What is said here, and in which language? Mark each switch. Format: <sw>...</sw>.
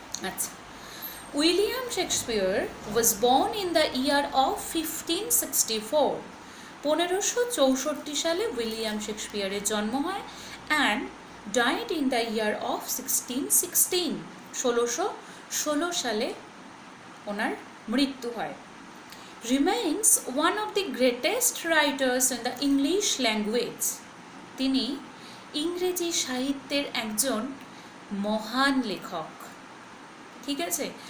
<en>আচ্ছা, William Shakespeare was born in the year of 1564।</en> <bn>1564 সালে William শেক্সপিয়ারের জন্ম হয়,</bn> <en>And died in the year of 1616।</en> <bn>1616 সালে ওনার মৃত্যু হয়।</bn> <en>Remains one of the greatest writers in the English language।</en> <bn>তিনি ইংরেজি সাহিত্যের একজন মহান লেখক, ঠিক আছে?</bn>